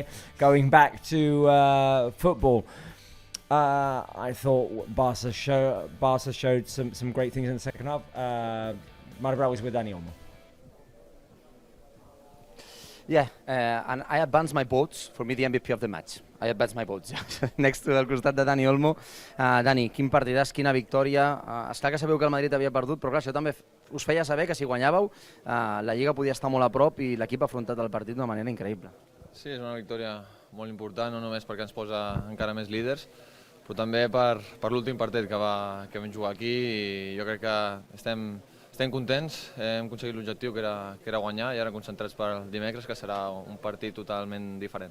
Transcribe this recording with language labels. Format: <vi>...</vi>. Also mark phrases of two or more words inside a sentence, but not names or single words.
<en>Going back to football, I thought Barca showed some great things in the second half. Madrao was with Dani Olmo. And I advanced my votes. For me, the MVP of the match. I advanced my votes. Next to</en> <ca>al costat de Dani Olmo. Dani, quin partidàs, quina victòria. Està que sabeu que el Madrid havia perdut, però clar, això també us feia saber que si guanyàveu, la Lliga podia estar molt a prop i l'equip ha afrontat el partit d'una manera increïble. Sí, és una victòria molt important, no només perquè ens posa encara més líders, però també per l'últim partit que vam jugar aquí, i jo crec que estem contents, hem aconseguit l'objectiu que era guanyar, i ara concentrats per el dimecres, que serà un partit totalment diferent.</ca>